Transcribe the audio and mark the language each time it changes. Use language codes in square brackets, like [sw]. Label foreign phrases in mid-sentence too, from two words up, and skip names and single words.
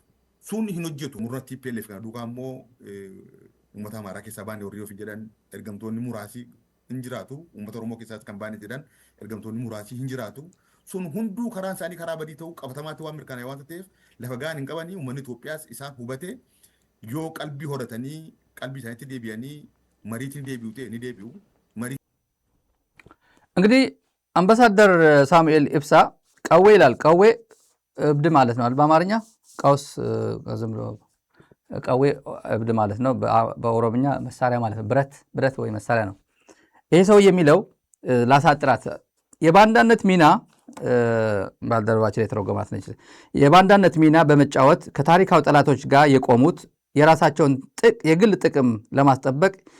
[om] Sun hin hojjetu murna TPLF kana duukaa immoo uummata amaaraa keessaa baanee warri ofii jedhan ergamtoonni muraasii hin jiraatu. Uummata Oromoo keessaas kan baanee jedhan ergamtoonni muraasii hin jiraatu. Sun hunduu karaan isaanii karaa badii ta'uu qabatamaatti waan mirkanaa'e waan ta'eef lafa gahan hin qabanii uummanni Itoophiyaas isaan hubate yoo qalbii horatanii qalbii isaaniitti deebi'anii mariitiin deebi'u ta'e ni deebi'u. [am] እንግዲህ አምባሳደር ሳሙኤል ኢብሳ ቀዌ ይላል። ቀዌ እብድ ማለት ነው በአማርኛ። ቀውስ ዝም ብሎ ቀዌ እብድ ማለት ነው። በኦሮምኛ መሳሪያ ማለት ነው። ብረት ወይ መሳሪያ ነው። ይሄ ሰው የሚለው ላሳጥራት የባንዳነት ሚና ባልደረባችን የተረጎማት ነች። የባንዳነት ሚና በመጫወት ከታሪካዊ ጠላቶች ጋር የቆሙት የራሳቸውን የግል ጥቅም ለማስጠበቅ